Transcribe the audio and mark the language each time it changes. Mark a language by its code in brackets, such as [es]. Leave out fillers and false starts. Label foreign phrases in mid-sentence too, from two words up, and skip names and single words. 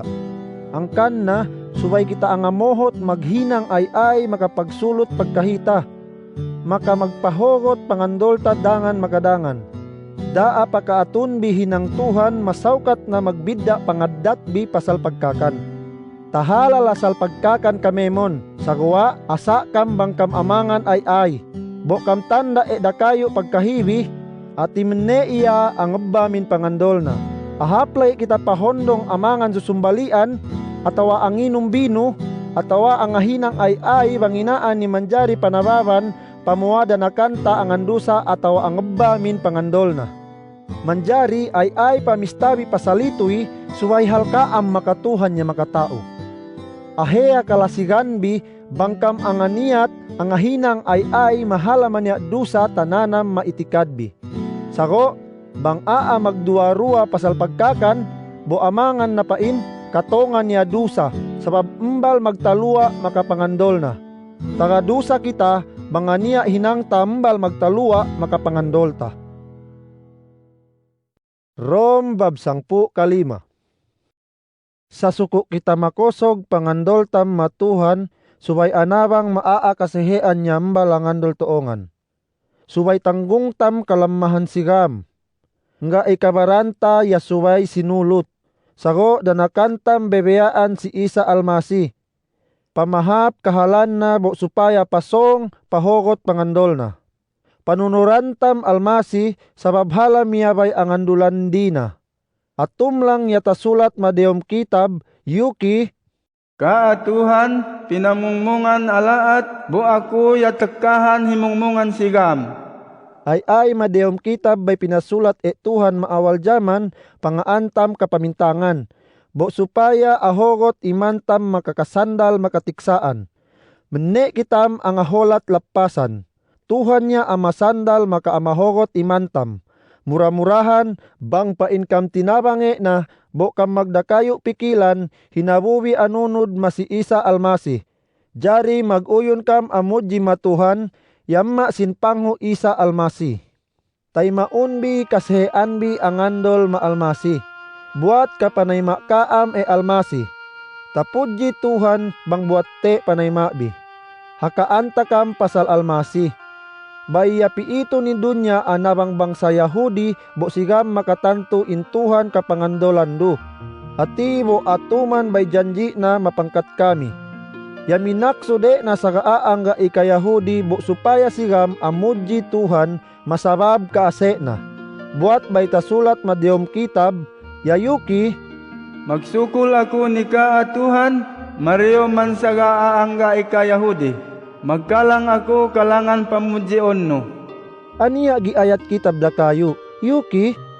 [ssb] Angkan na subay kita angamohot maghinang ay makapagsulot pagkahita. Maka magpahogot pangandol tadangan makadangan. Daa pakaatunbi hinang Tuhan masawkat na magbidda pangaddatbi pasal pagkakan. Tahala lasal pagkakan kamemon. Sagwa asa kam bangkam amangan ay. Bo kam tanda dakayo pagkahibi at imene iya ang min pangandol na. Ahaplay kita pahondong amangan susumbalian atawa ang inumbino atawa ang ahinang ay banginaan ni manjari panababan pamuada na kanta ang andusa atawa ang min pangandol na. Manjari ay pamistabi pasalitoy suway halkaam makatuhan niya makatao. Ahea kalasiganbi bangkam ang aniyat ang ahinang ay mahalaman niya dusa tananam maitikadbi. Sago bang magduarua pasal pagkakan bo amangan na pain katongan niya dusa sabab embal magtalua makapangandol na. Tagadusa kita Bangania hinang tambal magtalua makapangandolta. Rom bab 10:5. Sa suko kita makosog pangandoltam matuhan, subay anabang maa kasehean nyambal ang andol toongan. Subay tanggung tam kalamahan sigam. Nga ikabaranta ya subay sinulot. Sago danakantam bebeyaan si Isa Almasi. Pamahap kahalan na bo supaya pasong pahogot pangandol na. Panunurantam Almasi sababhala miyabay ang andulan dina. At tumlang yata sulat madeom kitab, yuki, Kaatuhan, pinamungmungan alaat, bu ako yatekahan himungmungan sigam. ay madeom kitab bay pinasulat Tuhan maawal jaman, pangaantam kapamintangan. Bo supaya ahogot imantam makakasandal makatiksaan. Menne kitam ang aholat lapasan. Tuhan niya amasandal makaamahogot imantam. Murah-murahan, bang painkam tinabange na, bo kam magdakayo pikilan, hinabuwi anunod masi Isa Almasi. Jari maguyon kam amudji matuhan, yamma sinpangho Isa Almasi. Tay maunbi kaseheanbi ang andol maalmasi. Buat ka panayma kaam Almasi. Tapudji Tuhan bang buat te panayma bi. Hakaanta kam pasal Almasi. Baya piito ni dunya anabang bangsa Yahudi bo sigam makatanto intuhan kapangandolan do. Ati bo atuman bay janji na mapangkat kami. Yaminakso de na sagaang ga ika-Yahudi bo supaya sigam amudji Tuhan masabab kaase na. Buat bay tasulat madeom kitab, yayuki, Magsukol ako ni kaatuhan, Mario man sagaang ga ika-Yahudi. Magkalang ako kalangan pamudjion no. aniya giayat kitab da kayo, yuki,